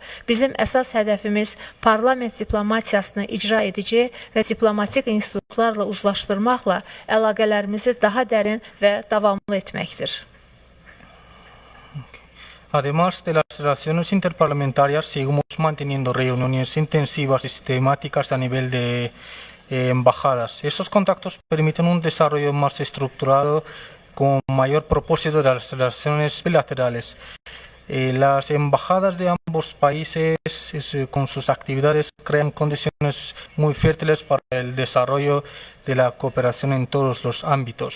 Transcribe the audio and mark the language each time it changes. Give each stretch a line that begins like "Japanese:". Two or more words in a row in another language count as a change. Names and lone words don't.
Azerbaijani: Bizim əsas hədəfimiz parlament diplomatiyasını icra edici və diplomatik institutlarla uzlaşdırmaqla əlaqələrimizi daha dərin və davamlı etməkdir.
Spanish: Además de las relaciones interparlamentarias, seguimos manteniendo reuniones intensivas y sistemáticas a nivel de embajadas. Esos contactos permiten un desarrollo más estructurado con mayor propósito de las relaciones bilaterales. Las embajadas de ambos países con sus actividades crean condiciones muy fértiles para el desarrollo de la cooperación en todos los ámbitos.